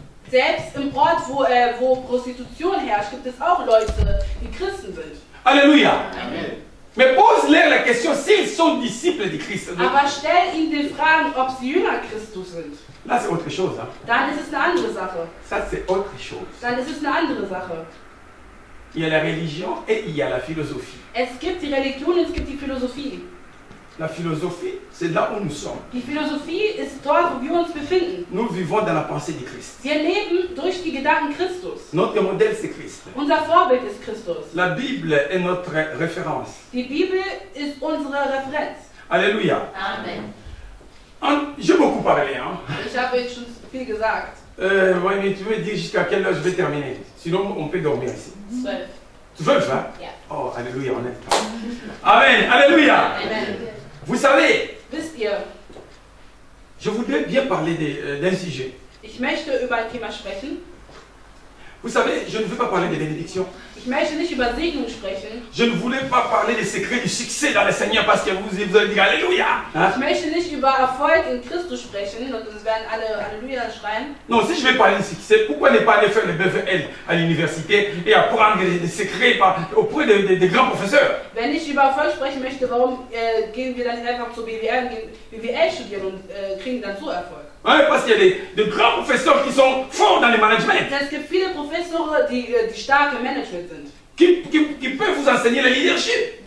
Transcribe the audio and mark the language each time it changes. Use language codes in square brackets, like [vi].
[de] Selbst im Ort, wo Prostitution herrscht, gibt es auch Leute, die Christen sind. Alléluia. Amen. [fr] Mais pose-leur la question s'ils sont disciples de Christ. [de] Aber stell ihnen die Fragen, ob sie Jünger Christus sind. [fr] Là c'est autre chose. Hein. [de] Dann ist es eine andere Sache. [fr] Ça c'est autre chose. [de] Dann ist es eine andere Sache. [fr] Il y a la religion et il y a la philosophie. [de] Es gibt die Religion und es gibt die Philosophie. [fr] La philosophie, c'est là où nous sommes. [de] Die Philosophie ist dort, wo wir uns befinden. [fr] Nous vivons dans la pensée de Christ. [de] Wir leben durch die Gedanken Christus. [fr] Notre modèle, c'est Christ. [de] Unser Vorbild ist Christus. [fr] La Bible est notre référence. [de] Die Bibel ist unsere Referenz. Alléluia. Amen. [fr] J'ai beaucoup parlé. Hein. [de] Ich habe jetzt schon viel gesagt. [fr] Ouais, mais tu veux dire jusqu'à quelle heure je vais terminer? Sinon, on peut dormir ici. 12. Tu veux, hein? Yeah. Oh, alléluia, on est. Amen, alléluia. Amen. Vous savez, [de] Wisst ihr, [fr] je voudrais bien parler d'un sujet. [de] ich möchte über ein Thema sprechen. [fr] Vous savez, je ne veux pas parler de bénédiction. [de] Ich möchte nicht über Segnung sprechen. [fr] Je ne voulais pas parler des secrets du succès dans le Seigneur parce que vous allez dire Alléluia. Hein? [de] Ich möchte nicht über Erfolg in Christus sprechen und es werden alle Halleluja schreien. [fr] Non, si je vais parler de succès, pourquoi ne pas aller faire le BVL à l'université et apprendre des secrets auprès des grands professeurs? [de] Wenn ich über Erfolg sprechen möchte, warum gehen wir dann nicht einfach zur BWL und gehen BWL studieren und kriegen dann so Erfolg? [fr] Ouais, parce qu'il y a de grands professeurs qui sont forts dans le management, [de] Es gibt viele Professoren, die stark im Management sind, [fr] qui peuvent vous enseigner le leadership.